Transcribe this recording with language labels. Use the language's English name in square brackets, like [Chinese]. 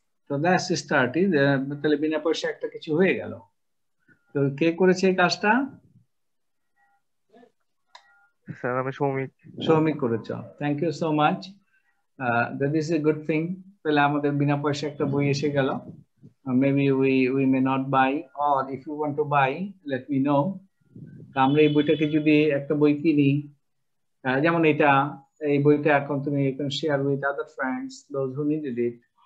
[Bangla] তো [English] that's start is, [Bangla] তাহলে বিনা পয়সা একটা কিছু হয়ে গেল। তো কে করেছে এই কাজটা? স্যার আমি সৌমিক। সৌমিক করেছ, [English] Thank you so much. That is a good thing. [Bangla] তাহলে আমাদের বিনা পয়সা একটা বই এসে গেল। [English] Maybe we may not buy, or if you want to buy, let me know. [Bangla] আমরা এই বইটাকে যদি একটা বই কিনি, যেমন এই বইটা এখন তুমি [English] Share with other friends, those who needed it.